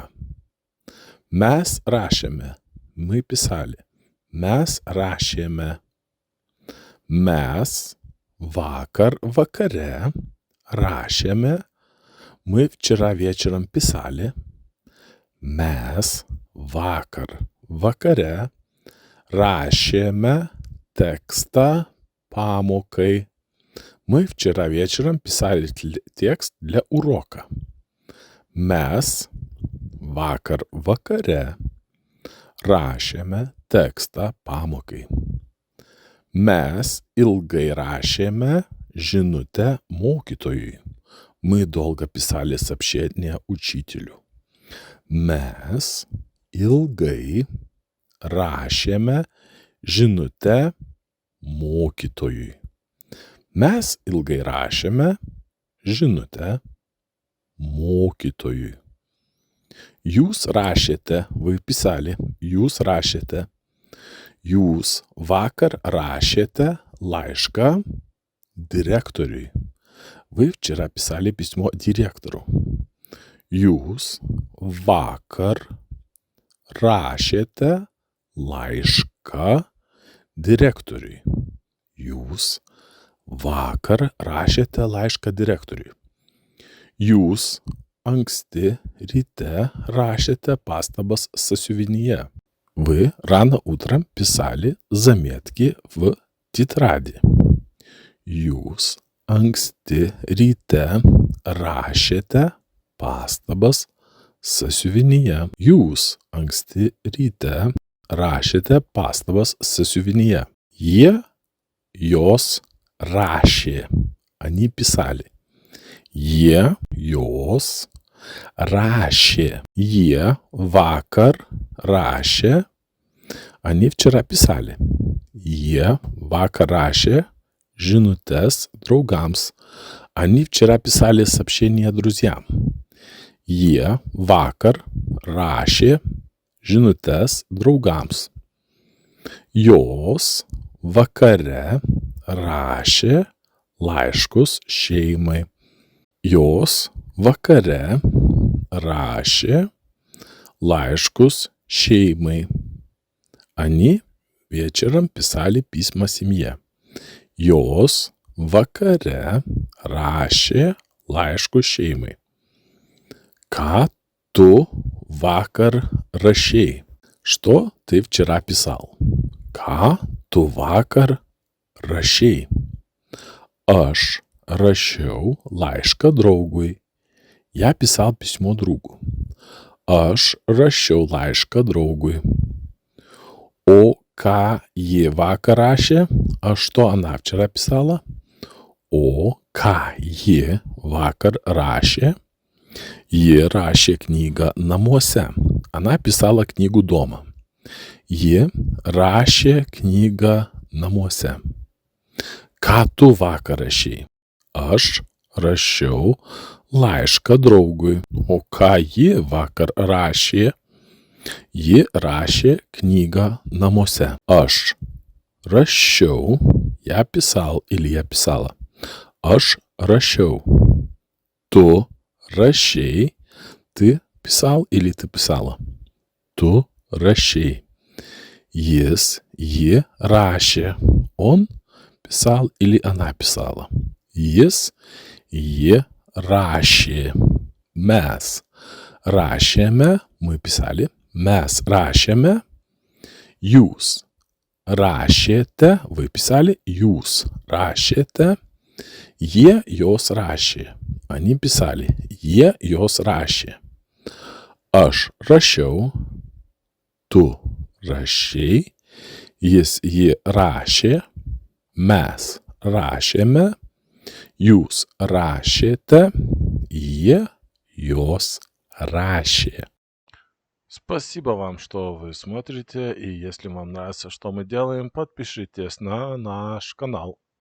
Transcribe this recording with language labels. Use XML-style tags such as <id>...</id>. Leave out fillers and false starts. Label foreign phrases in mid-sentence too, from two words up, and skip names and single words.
<lt>Mes rašėme.</lt> <ru>Мы писали.</ru> <lt>Mes rašėme. Mes vakar vakare rašėme.</lt> <ru>Мы вчера вечером писали.</ru> <lt>Mes vakar vakare rašėме tekstą pamokai.</lt> <ru>Мы вчера вечером писали текст для урока.</ru> <lt>Mes vakar vakare rašėme tekstą pamokai. Mes ilgai rašėme žinutę mokytojui.</lt> <ru>Мы долго писали сообщение учителю.</ru> <lt>Mes ilgai rašėme žinutę mokytojui. Mes ilgai rašėme žinutę mokytojui. Jūs rašėte,</lt> <ru>вы писали,</ru> <lt>jūs rašėte. Jūs vakar rašėte laišką direktoriui.</lt> <ru>Вы вчера писали письмо директору.</ru> <lt>Jūs vakar rašėte laišką direktoriui. Jūs vakar rašėte laišką direktoriui. Jūs anksti ryte rašėte pastabas сочинения.</lt> <ru>Вы рано утром писали заметки в тетради.</ru> <lt>Jūs anksti ryte rašėte pastabas sąsiuvinyje. Jūs anksti ryte rašėte pastabas sąsiuvinyje. Jie, jos rašė.</lt> <ru>Они писали.</ru> <lt>Jie, jos rašė. Jie vakar rašė.</lt> <ru>Они вчера писали.</ru> <lt>Jie vakar rašė žinutes draugams.</lt> <ru>Они вчера писали сообщения друзьям.</ru> <lt>Jie vakar rašė žinutes draugams. Jos vakare rašė laiškus šeimai. Jos vakare rašė laiškus šeimai.</lt> <ru>Они вечером писали письма семье.</ru> <lt>Jos vakare rašė laiškus šeimai. Ką tu vakar rašei?</lt> <ru>Что ты вчера писал?</ru> <lt>Ką tu vakar rašei? Aš rašiau laišką draugui.</lt> <ru>Я писал письмо другу.</ru> <lt>Aš rašiau laišką draugui. O ką ji vakar rašė?</lt> <ru>А что она вчера писала?</ru> <lt>O ką ji vakar rašė? Ji rašė knygą namuose.</lt> <ru>Она писала книгу дома.</ru> <lt>Ji rašė knygą namuose. Ką tu vakar rašei? Aš rašiau laišką draugui. O ką ji vakar rašė? Ji rašė knygą namuose. Aš rašiau,</lt> <ru>я писал или я писала.</ru> <lt>Aš rašiau. Tu rašei,</lt> <ru>ты писал или ты писала.</ru> <lt>Tu rašei. Jis, ji rašė.</lt> <ru>Он писал или она писала.</ru> <lt>Jis, ji rašė, mes rašėme,</lt> <ru>мы писали,</ru> <lt>mes rašėме, jūs rašėte,</lt> <ru>вы писали,</ru> <lt>jūs rašėte, jie jos rašė,</lt> <ru>они писали,</ru> <lt>jie jos rašė. Aš rašiau, tu rašei, jis ji rašė, mes rašėme, jūs rašėte, jie jos раще.</lt> <ru>Спасибо вам, что вы смотрите, и если вам нравится, что мы делаем, подпишитесь на наш канал.</ru>